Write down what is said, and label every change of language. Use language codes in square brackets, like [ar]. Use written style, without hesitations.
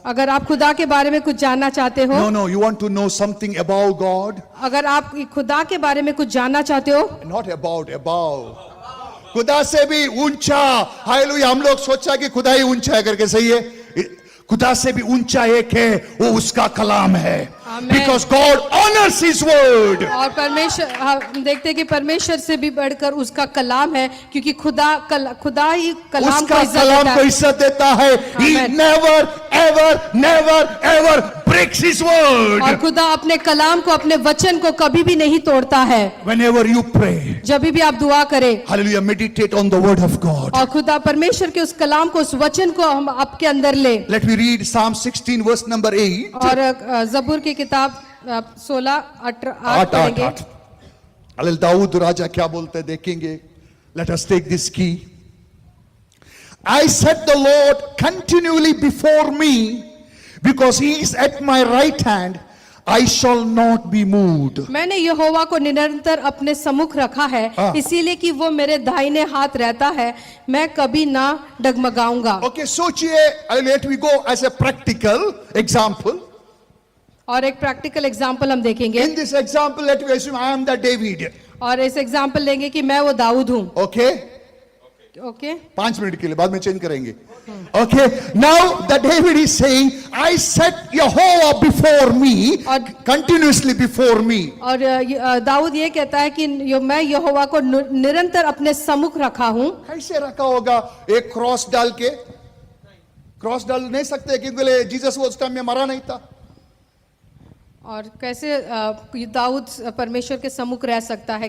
[hi] अगर आप खुदा के बारे में कुछ जानना चाहते हो, [en] No, you want to know something about God? [hi] अगर आप खुदा के बारे में कुछ जानना चाहते हो, [en] Not above. [hi] खुदा से भी ऊंचा। हालेलुया। हम लोग सोचा कि खुदा ही ऊंचा है करके, सही है? खुदा से भी ऊंचा एक है, वो उसका कलाम है। [en] Amen. Because God honors His word. [hi] और परमेश्वर, हम देखते हैं कि परमेश्वर से भी बढ़कर उसका कलाम है, क्योंकि खुदा ही कलाम को उसका इज्जत कलाम देता को है। इज्जत देता है। [en] He Amen. never ever breaks His word. [hi] और खुदा अपने कलाम को, अपने वचन को कभी भी नहीं तोड़ता है। [en] Whenever you pray, [hi] जब भी आप दुआ करें [en] hallelujah, meditate on the word of God. [hi] और खुदा परमेश्वर के उस कलाम को, उस वचन को हम आपके अंदर ले। [en] Let me read Psalm 16 verse number 8. [hi] और जबूर की किताब 16:8 पढ़ेंगे। हालेलुया। दाऊद राजा क्या बोलते हैं देखेंगे। [en] Let us take this key. I set the Lord continually before me, because He is at my right hand, I shall not be moved. [hi] मैंने यहोवा को निरंतर अपने सम्मुख रखा है, इसीलिए कि वो मेरे दाहिने हाथ रहता है, मैं कभी ना डगमगाऊंगा। [en] Okay, [hi] सोचिए, [en] let me go as a practical example. [hi] और एक प्रैक्टिकल एग्जांपल हम देखेंगे। [en] In this example, let me assume I am the David. [hi] और इस एग्जांपल लेंगे कि मैं वो दाऊद हूँ। [en] Okay? [hi] ओके 5 मिनट के लिए, बाद में चेंज करेंगे। [en] Okay, now the David is saying, I set Jehovah before me, continuously before me. [hi] और दाऊद ये कहता है कि मैं यहोवा को निरंतर अपने सम्मुख रखा हूँ। कैसे रखा होगा? एक क्रॉस डाल के? क्रॉस डाल नहीं सकते क्योंकि जीसस वो उस टाइम में मरा नहीं था। और कैसे दाऊद परमेश्वर के सम्मुख रह सकता है?